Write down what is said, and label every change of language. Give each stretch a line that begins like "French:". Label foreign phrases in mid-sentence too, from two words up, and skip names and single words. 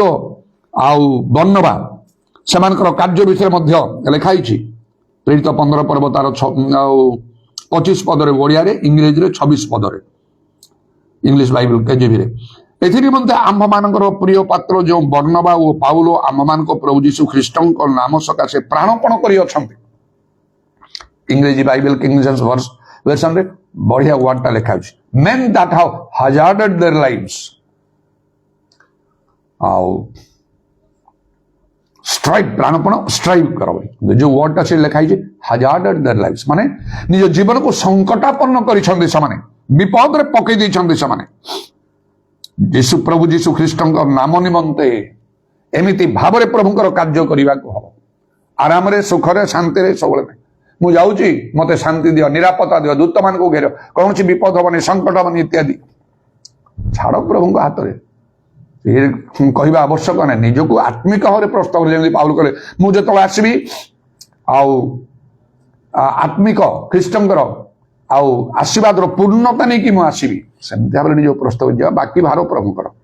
Odia: ଆଉ ବର୍ଣ୍ଣବା ସେମାନଙ୍କର କାର୍ଯ୍ୟ ବିଷୟରେ ମଧ୍ୟ ଲେଖା ହେଇଛି ପ୍ରେରିତ 15 ପର୍ବ ତାର 25 ପଦରେ ଓଡ଼ିଆରେ ଇଂରେଜୀରେ 26 ପଦରେ
English: English Bible
Odia: କେଜିଭିରେ ଏଥି ନିମନ୍ତେ ଆମ୍ଭମାନଙ୍କର ପ୍ରିୟ ପାତ୍ର ଯେଉଁ ବର୍ଣ୍ଣବା ଓ ପାଉଲ ଆମ୍ଭମାନଙ୍କ ପ୍ରଭୁ ଯୀଶୁ ଖ୍ରୀଷ୍ଟଙ୍କ ନାମ ସକାଶେ ପ୍ରାଣପଣ କରି ଅଛନ୍ତି ଇଂରେଜୀ ବାଇବଲ କିଙ୍ଗ ଜେମ୍ସ ଭର୍ସନରେ ବଢିଆ ୱାର୍ଡଟା ଲେଖା ଅଛି
English: men that have hazarded their lives
Odia: ଆଉ ଷ୍ଟ୍ରାଇଭ୍ ପ୍ରାଣପଣ ଷ୍ଟ୍ରାଇଭ୍ କର ଯୋଉ ୱାର୍ଡଟା ସେ ଲେଖା ହେଇଛି
English: hazarded their lives
Odia: ମାନେ ନିଜ ଜୀବନକୁ ସଂକଟାପନ୍ନ କରିଛନ୍ତି ସେମାନେ ବିପଦରେ ପକେଇ ଦେଇଛନ୍ତି ସେମାନେ ଯୀଶୁ ପ୍ରଭୁ ଯୀଶୁ ଖ୍ରୀଷ୍ଟଙ୍କ ନାମ ନିମନ୍ତେ ଏମିତି ଭାବରେ ପ୍ରଭୁଙ୍କର କାର୍ଯ୍ୟ କରିବାକୁ ହବ ଆରାମରେ ସୁଖରେ ଶାନ୍ତିରେ ସବୁବେଳେ ନାହିଁ ମୁଁ ଯାଉଛି ମତେ ଶାନ୍ତି ଦିଅ ନିରାପତ୍ତା ଦିଅ ଦୂତମାନଙ୍କୁ ଘେର କୌଣସି ବିପଦ ହବନି ସଙ୍କଟ ହବନି ଇତ୍ୟାଦି ଛାଡ ପ୍ରଭୁଙ୍କ ହାତରେ କହିବା ଆବଶ୍ୟକ ନାହିଁ ନିଜକୁ ଆତ୍ମିକ ଭାବରେ ପ୍ରସ୍ତାବ ଯେମିତି ପାଉଲ କଲେ ମୁଁ ଯେତେବେଳେ ଆସିବି ଆଉ ଆତ୍ମିକ ଖ୍ରୀଷ୍ଟଙ୍କର ଆଉ ଆଶୀର୍ବାଦର ପୂର୍ଣ୍ଣତା ନେଇକି ମୁଁ ଆସିବି ସେମିତି ଭାବରେ ନିଜକୁ ପ୍ରସ୍ତାବ ଯିବା ବାକି ଭାର ପ୍ରଭୁଙ୍କର